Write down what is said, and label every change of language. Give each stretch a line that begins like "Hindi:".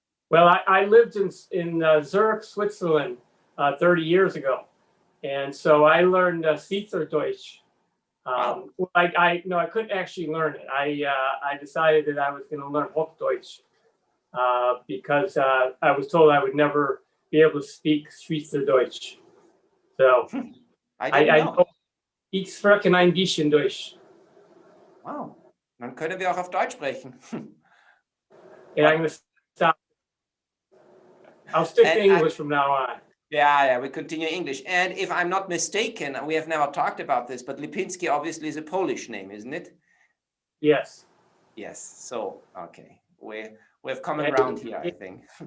English: Well, I lived in Zurich, Switzerland 30 years ago, and so I learned Schweizerdeutsch. Wow. I couldn't actually learn it. I decided that I was going to learn Hochdeutsch because I was told I would never be able to speak Schweizerdeutsch. So I know.
German: Ich spreche ein bisschen Deutsch.
English: Wow.
German: Dann können wir auch auf Deutsch sprechen.
English: And I'm going to stop. I'll stick to English from now on. Yeah, we continue English. And if I'm not mistaken, we have never talked about this, but Lipinski obviously is a Polish name, isn't it? Yes. Yes. So, okay. We've come around here, I think.